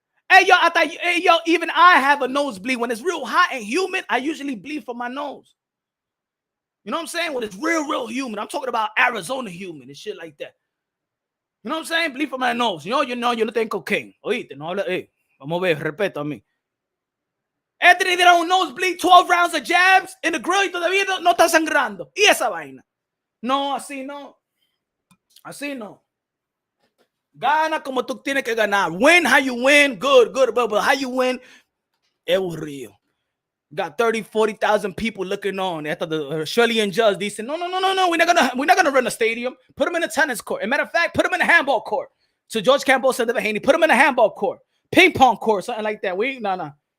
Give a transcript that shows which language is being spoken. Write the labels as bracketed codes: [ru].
[en] Hey, yo, even I have a nosebleed. When it's real hot and humid, I usually bleed from my nose. You know what I'm saying? When it's real humid. I'm talking about Arizona humid and shit like that. You know what I'm saying? Bleed from my nose. [es] Yo no tengo [en] cocaine. [es] Oíste, no habla, vamos a ver, respeto a mí. Anthony [en] did [es] un [en] nosebleed, 12 rounds of jabs in the grill [es] y todavía no está sangrando. Y esa vaina. No, así no. Así no. Gana como tú tienes que ganar. [en] Win how you win. Good. But how you win, it was real. Got 30, 40,000 people looking on. After the Shirley and Judge, they said, no. We're not gonna run a stadium. Put them in a tennis court. As a matter of fact, put them in a handball court. So George Campbell said to Haney, put them in a handball court, ping pong court, something like that. No.